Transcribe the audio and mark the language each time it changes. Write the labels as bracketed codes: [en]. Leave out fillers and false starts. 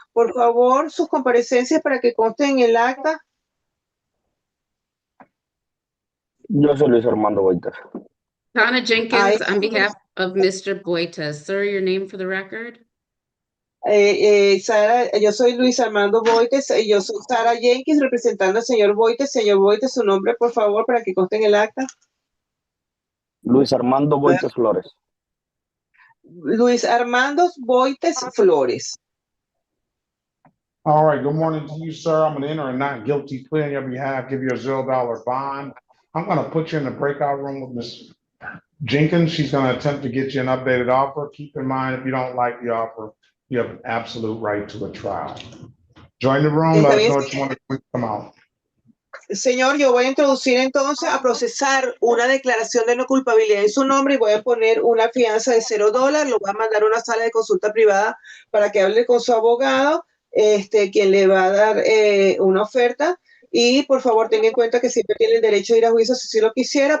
[es] Por favor, sus comparecencias para que consten en el acta. Yo soy Luis Armando Boitas. [en] Donna Jenkins, on behalf of Mr. Boitas. Sir, your name for the record? [es] Sara, yo soy Luis Armando Boites, yo soy Sara Jenkins representando al señor Boites. Señor Boites, su nombre, por favor, para que conste en el acta. Luis Armando Boitas Flores. Luis Armando Boites Flores. [en] All right, good morning to you, sir. I'm gonna enter a not guilty plea on your behalf, give you a $0 bond. I'm gonna put you in the breakout room with Ms. Jenkins. She's gonna attempt to get you an updated offer. Keep in mind, if you don't like the offer, you have an absolute right to a trial. Join the room, let us know what you want to come out. [es] Señor, yo voy a introducir entonces a procesar una declaración de no culpabilidad en su nombre y voy a poner una fianza de $0. Lo voy a mandar a una sala de consulta privada para que hable con su abogado, quien le va a dar una oferta. Y por favor, tenga en cuenta que siempre tiene el derecho a ir a juicio si lo quisiera.